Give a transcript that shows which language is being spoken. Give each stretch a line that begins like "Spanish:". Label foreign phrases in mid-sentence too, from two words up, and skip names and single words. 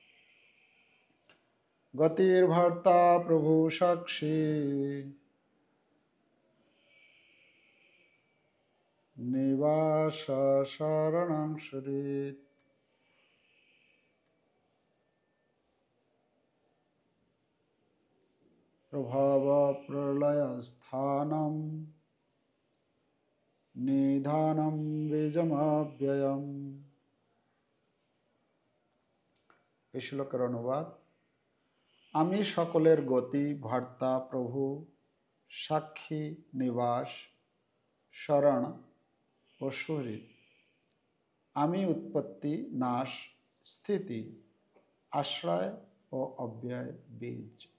Sanskrit: गतिर्भर्ता प्रभु साक्षी निवास शरणं सुरेत्। प्रभाव प्रलय स्थानम निधानम बीजमव्ययम्।
Bangla: এই শ্লোকের অনুবাদ। আমি সকলের গতি, ভর্তা, প্রভু, সাক্ষী, নিবাস, শরণ ও সুহৃদ। আমি উৎপত্তি, নাশ, স্থিতি, আশ্রয় ও অব্যয় বীজ।